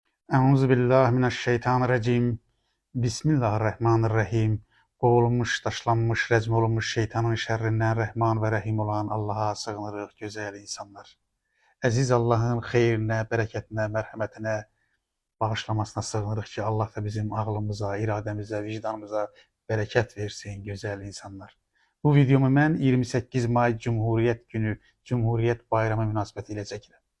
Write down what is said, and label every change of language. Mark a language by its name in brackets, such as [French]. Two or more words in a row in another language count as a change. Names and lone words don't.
[Arabic] أعوذ بالله من الشيطان الرجيم. بسم الله الرحمن الرحيم. [Turkish] Kovulmuş, taşlanmış, recm olunmuş şeytanın şerrinden Rahman ve Rahim olan Allah'a sığınırıq, güzel insanlar. [Azerbaijani] Əziz Allah'ın xeyrinə, bərəkətinə, mərhəmətinə, bağışlamasına sığınırıq ki, Allah da bizim ağlımıza, iradəmizə, vicdanımıza bərəkət versin, [Turkish] güzel insanlar. [Azerbaijani] Bu videomu mən 28 may Cumhuriyet Günü, Cumhuriyet Bayramı münasibətilə çəkirəm.